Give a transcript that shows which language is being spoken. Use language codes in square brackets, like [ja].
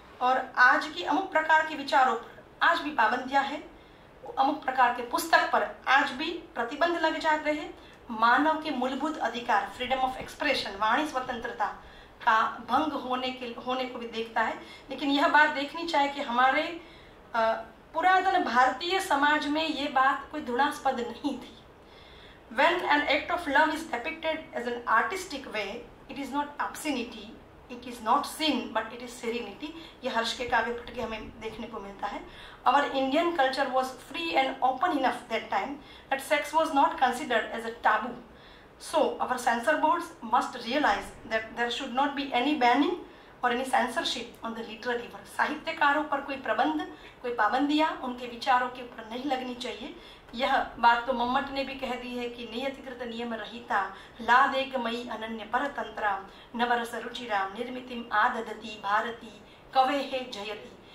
[hi] और आज की अमुक प्रकार के विचारों पर आज भी पाबंदियां हैं, अमुक प्रकार के पुस्तक पर आज भी प्रतिबंध लग जाते हैं। मानव के मूलभूत अधिकार, फ्रीडम ऑफ एक्सप्रेशन, वाणी स्वतंत्रता का भंग होने को भी देखता है। लेकिन यह बात देखनी चाहिए कि हमारे पुरातन भारतीय समाज में ये बात कोई घृणास्पद नहीं थी। [en] When an act of love is depicted as an artistic way, it is not obscenity, it is not sin, but it is serenity. [hi] ये हर्ष के काव्य पट के हमें देखने को मिलता है। [en] Our Indian culture was free and open enough that time that sex was not considered as a taboo. So our censor boards must realize that there should not be any banning or any censorship on the literary work. [hi] साहित्यकारों पर कोई प्रबंध, कोई पाबंदियां उनके विचारों के ऊपर नहीं लगनी चाहिए। यह बात तो मम्मट ने भी कह दी है कि [sa] नियतिकृत नियम रहिता लादेक मई अनन्य परतंत्रा नवरस रुचिराम निर्मितिम आददती भारती कवे है जयती।